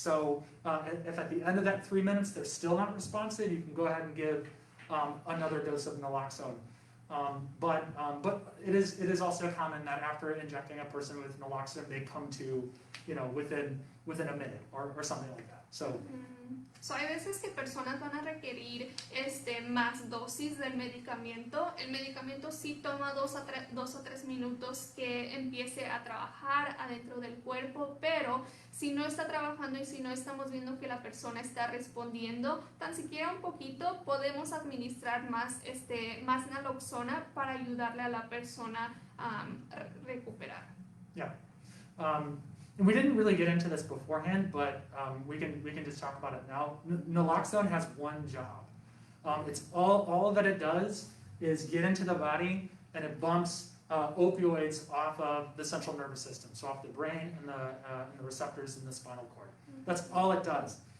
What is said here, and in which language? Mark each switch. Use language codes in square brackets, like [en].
[en] So if at the end of that 3 minutes they're still not responsive, you can go ahead and give another dose of Naloxone. But it is also common that after injecting a person with Naloxone, they come to, within a minute or something like that. [es] So hay veces que personas van a requerir más dosis del medicamento. El medicamento sí toma 2 o 3 minutos que empiece a trabajar adentro del cuerpo, pero si no está trabajando y si no estamos viendo que la persona está respondiendo, tan siquiera un poquito, podemos administrar más naloxona para ayudarle a la persona a recuperar. [en] Yeah. And we didn't really get into this beforehand, but we can just talk about it now. Naloxone has one job. It's all that it does is get into the body and it bumps opioids off of the central nervous system, so off the brain and the receptors in the spinal cord. That's all it does.